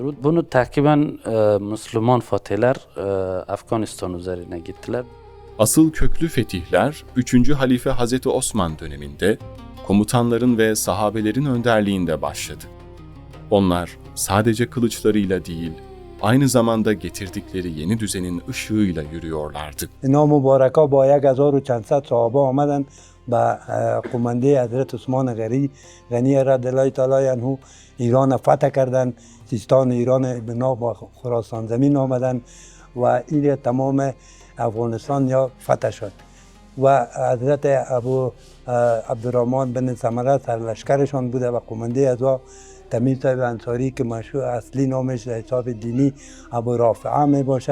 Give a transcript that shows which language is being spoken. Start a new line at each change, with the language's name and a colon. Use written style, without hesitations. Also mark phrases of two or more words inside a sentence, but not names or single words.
Turkish: Bunu takiben Müslüman fatihler Afganistan üzerine gittiler. Asıl köklü fetihler 3. Halife Hazreti Osman döneminde komutanların ve sahabelerin önderliğinde başladı. Onlar sadece kılıçlarıyla değil, aynı zamanda getirdikleri yeni düzenin ışığıyla yürüyorlardı.
Persian: اینا مبارکا با 1400 صحابه آمدن به قمنده حضرت عثمان غنی
Arabic: رضی الله تعالی عنه
Persian: ایران فتح کردن، سیستان ایران به نام خراسان زمین آمدن و این تمام افغانستان یا فتح شد و حضرت ابو عبدالرحمن بن ثمره سرلشکرشان بوده و قمنده از تمیم صاحب انصاری که مشهور اصلی نامش در حساب دینی ابو رافعه می باشه.